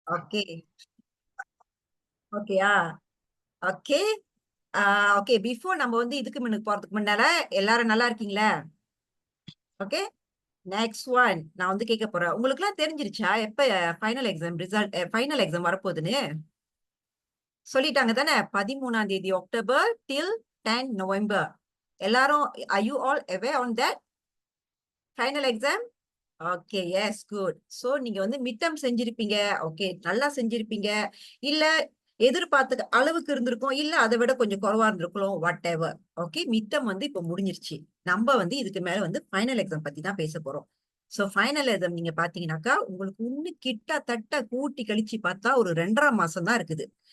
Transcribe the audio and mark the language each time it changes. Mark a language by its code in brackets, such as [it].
[ta] Okay ஓகேயா okay okay before நம்ம வந்து இதுக்கு முன்னுக்கு போறதுக்கு முன்னால எல்லாரும் நல்லா இருக்கீங்களா? ஓகே நெக்ஸ்ட் ஒன் நான் வந்து கேட்க போறேன். உங்களுக்குலாம் தெரிஞ்சிருச்சா எப்ப final exam result final exam வரப்போகுதுன்னு சொல்லிட்டாங்க தானே? 13ஆம் தேதி அக்டோபர் டில் 10 நவம்பர். எல்லாரும் [en] are you all aware on that final exam? Okay yes good. [ta] So நீங்க வந்து மிட் டெர்ம் செஞ்சிருப்பீங்க. ஓகே நல்லா செஞ்சிருப்பீங்க. இல்ல எதிர்பார்த்த அளவுக்கு இருந்திருக்கும். இல்ல அத விட கொஞ்சம் குறைவா இருந்திருக்கும். What ever. Okay mid term வந்து இப்ப முடிஞ்சிருச்சு. நம்ம வந்து இதுக்கு மேல வந்து ஃபைனல் எக்ஸாம் பத்தி தான் பேச போறோம். சோ ஃபைனல் எக்ஸாம் நீங்க பாத்தீங்கன்னாக்கா, உங்களுக்கு இன்னும் கிட்டத்தட்ட கூட்டி கழிச்சு பார்த்தா ஒரு 2 1/2 மாசம் தான் இருக்குது.